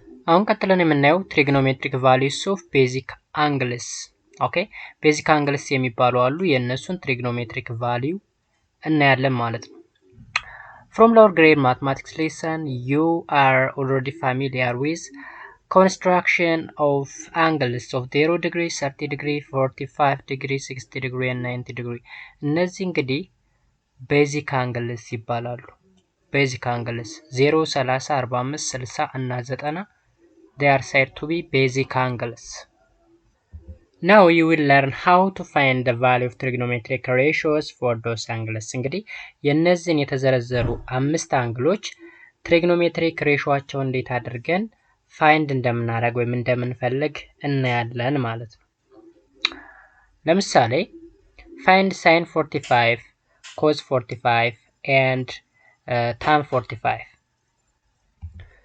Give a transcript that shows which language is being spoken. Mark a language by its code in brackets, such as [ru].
[am] አሁን ቀጥለን የምናየው [en] trigonometric values of basic angles። [am] ኦኬ ቤዚክ አንግልስ የሚባሉ አሉ። የነሱን trigonometric value እናያለን ማለት ነው። [en] From lower grade mathematics lesson, you are already familiar with construction of angles of 0 degree, 30 degree, 45 degree, 60 degree and 90 degree. [am] እነዚህ እንግዲህ ቤዚክ አንግልስ ይባላሉ። ቤዚክ አንግልስ 0፣ 30፣ 45፣ 60 እና 90 [en] they are said to be basic angles. Now you will learn how to find the value of trigonometric ratios for those angles. [am] እንግዲህ የነዚህን የተዘረዘሩ 5 አንግሎች ትሪግኖሜትሪክ ሬሾአቸውን እንዴት አድርገን ፋይንድ እንደምናደርግ ወይም እንደምንፈልግ እናያለን ማለት ነው። ለምሳሌ [en] find sin 45 cos 45 and tan 45.